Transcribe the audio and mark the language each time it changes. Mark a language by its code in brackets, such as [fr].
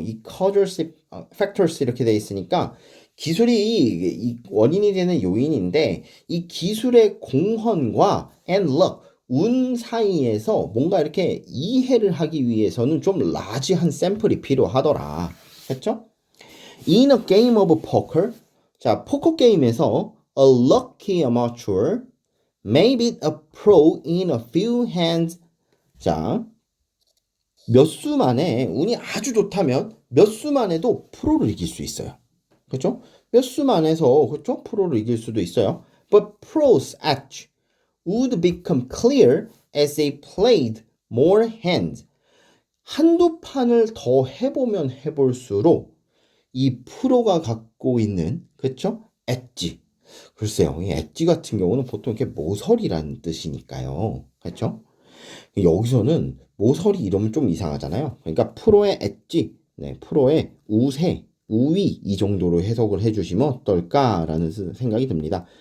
[ko] 이 causal factors 이렇게 돼 있으니까 기술이 이 원인이 되는 요인인데 이 기술의 공헌과 [en] and luck [ko] 운 사이에서 뭔가 이렇게 이해를 하기 위해서는 좀 라지한 샘플이 필요하더라. 했죠? [en] In a game of poker, [ko] 자, 포커 게임에서 [en] a lucky amateur may beat a pro in a few hands. [ko] 자, 몇 수 만에 운이 아주 좋다면 몇 수 만에도 프로를 이길 수 있어요. 그렇죠? 몇 수 만에서 그렇죠? 프로를 이길 수도 있어요. [en] But pros act would become clear as they played more hands. [ko] 한두 판을 더 해보면 해볼수록 이 프로가 갖고 있는, 그쵸? 엣지. 글쎄요, 이 엣지 같은 경우는 보통 이렇게 모서리라는 뜻이니까요. 그쵸? 여기서는 모서리 이러면 좀 이상하잖아요. 그러니까 프로의 엣지, 네, 프로의 우세, 우위 이 정도로 해석을 해주시면 어떨까라는 생각이 듭니다.